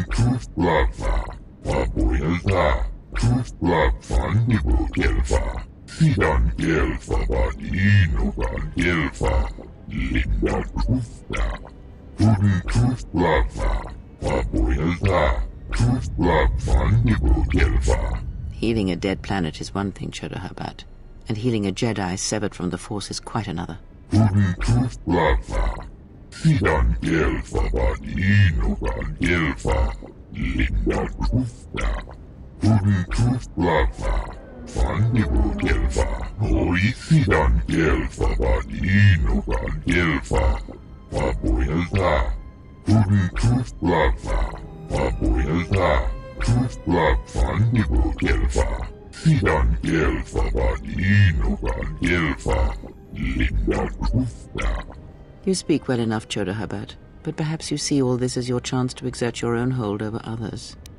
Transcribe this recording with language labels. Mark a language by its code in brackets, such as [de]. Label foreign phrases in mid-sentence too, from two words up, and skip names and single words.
[en] Tooth Blava, Papuelta, Tooth Blava, Fandibo Gelfa, Sidan Gelfa, Badinogan Gelfa, Linda Tufta, Pudding Tooth Blava, Papuelta, Tooth Blava, Fandibo Gelfa. Healing a dead planet is one thing, Chodohabat, and healing a Jedi severed from the Force is quite another. Pudding Tooth Blava, Sidan Gelfa, Badinogan Gelfa, Linda Tufta, Pudding Tooth Blava, Fandibo Gelfa, Horisidan Gelfa, Badinogan Gelfa, Papuelta, Pudding Tooth Blava, Papuelta, Tooth Blava, Fandibo Gelfa, Sidan Gelfa, Badinogan Gelfa, Linda Tufta. You speak well enough, Chodohabat, but perhaps you see all this as your chance to exert your own hold over others.